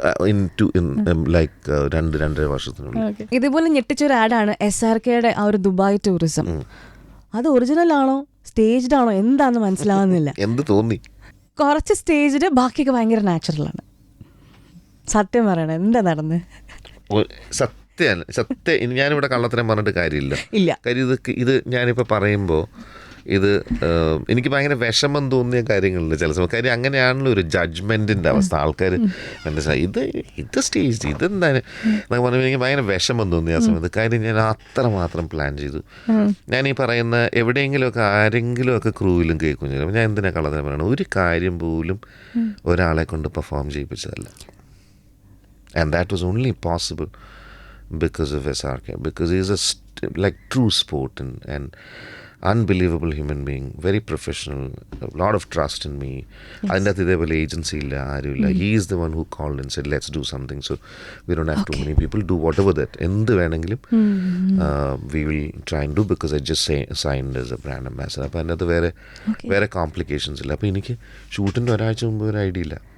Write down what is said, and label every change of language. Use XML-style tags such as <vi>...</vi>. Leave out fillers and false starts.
<en>in like 2-2.5 വർഷത്തിനുള്ളിൽ.</en> <ml>ഇതുപോലെ ഞെട്ടിച്ചൊരു ആഡാണ് SRKയുടെ ആ ഒരു ദുബായ് ടൂറിസം. അത് ഒറിജിനൽ ആണോ സ്റ്റേജ്ഡ് ആണോ എന്താന്ന് മനസ്സിലാവുന്നില്ല. എന്ത് തോന്നി? കുറച്ച് സ്റ്റേജിൽ, ബാക്കിയൊക്കെ ഭയങ്കര നാച്ചുറലാണ്. സത്യം പറയണ എന്താ നടന്നത്? സത്യം ഞാനിവിടെ കള്ളത്തരം പറഞ്ഞിട്ട് കാര്യമില്ല. കാര്യം ഇത് ഞാനിപ്പോൾ പറയുമ്പോൾ ഇത് എനിക്ക് ഭയങ്കര വിഷമം തോന്നിയ കാര്യങ്ങളില്ല ചില സമയം. കാര്യം അങ്ങനെയാണല്ലോ ഒരു ജഡ്ജ്മെൻറ്റിൻ്റെ അവസ്ഥ. ആൾക്കാർ മനസ്സിലായി ഇത് സ്റ്റേജ് ഇതെന്താണ് എന്നൊക്കെ പറയുമ്പോൾ എനിക്ക് ഭയങ്കര വിഷമം തോന്നി ആ സമയത്ത്. കാര്യം ഞാൻ അത്രമാത്രം പ്ലാൻ ചെയ്തു. ഞാൻ ഈ പറയുന്ന എവിടെയെങ്കിലുമൊക്കെ ആരെങ്കിലുമൊക്കെ ക്രൂവിലും കേൾക്കും. അപ്പോൾ ഞാൻ എന്തിനാ കള്ളത്തരം പറയണം? ഒരു കാര്യം പോലും ഒരാളെ കൊണ്ട് perform ചെയ്യിപ്പിച്ചതല്ല.</ml> <en>And that was only possible because of SRK, because he is like true sport and unbelievable human being, very professional, a lot of trust in me.</en> <ml>അതിൻ്റെ അകത്ത് ഇതേപോലെ ഏജൻസി ഇല്ല, ആരുമില്ല.</ml> <en>He is the one who called and said let's do something, so we don't have too many people, do whatever that</en> <ml>എന്ത് വേണമെങ്കിലും</ml> <en>we will try and do, because I just signed as a brand ambassador.</en> <ml>അപ്പോൾ അതിൻ്റെ അകത്ത് വേറെ complications ഇല്ല. അപ്പോൾ എനിക്ക് ഷൂട്ടിൻ്റെ ഒരാഴ്ച മുമ്പ് ഒരു ഐഡിയ ഇല്ല.</ml>